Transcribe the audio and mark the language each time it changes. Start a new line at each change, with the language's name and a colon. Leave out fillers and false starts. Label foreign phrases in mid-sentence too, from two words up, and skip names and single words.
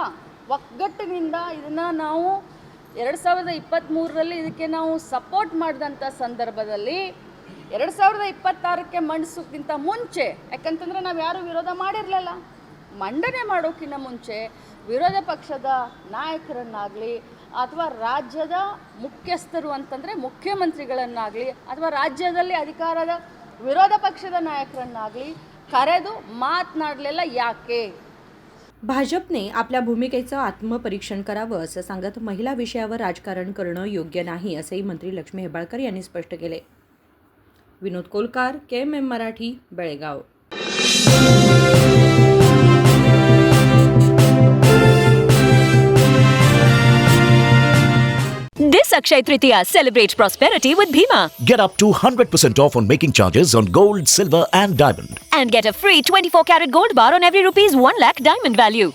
Kannada: ಒಗ್ಗಟ್ಟಿನಿಂದ ಇದನ್ನು ನಾವು 2023ರಲ್ಲಿ ಇದಕ್ಕೆ ನಾವು ಸಪೋರ್ಟ್ ಮಾಡಿದಂಥ ಸಂದರ್ಭದಲ್ಲಿ 2026ಕ್ಕೆ ಮಂಡಿಸೋಕ್ಕಿಂತ ಮುಂಚೆ, ಯಾಕಂತಂದರೆ ನಾವು ಯಾರೂ ವಿರೋಧ ಮಾಡಿರಲಿಲ್ಲ, ಮಂಡನೆ ಮಾಡೋಕ್ಕಿಂತ ಮುಂಚೆ ವಿರೋಧ ಪಕ್ಷದ ನಾಯಕರನ್ನಾಗಲಿ ಅಥವಾ ರಾಜ್ಯದ ಮುಖ್ಯಸ್ಥರು ಅಂತಂದರೆ ಮುಖ್ಯಮಂತ್ರಿಗಳನ್ನಾಗಲಿ ಅಥವಾ ರಾಜ್ಯದಲ್ಲಿ ಅಧಿಕಾರದ ವಿರೋಧ ಪಕ್ಷದ ನಾಯಕರನ್ನಾಗಲಿ ಕರೆದು ಮಾತನಾಡಲಿಲ್ಲ ಯಾಕೆ?
Marathi: भाजपने आपल्या भूमिकेचं आत्मपरीक्षण करावं असं सांगत महिला विषयावर राजकारण करणं योग्य नाही असेही मंत्री लक्ष्मी हेब्बाळकर यांनी स्पष्ट केले. विनोद कोलकार, KMM मराठी, बेळगाव.
English: This Akshaya Tritiya celebrate prosperity with Bhima. Get up to 100% off on making charges on gold, silver and diamond. And get a free 24-karat gold bar on every ₹1 lakh diamond value.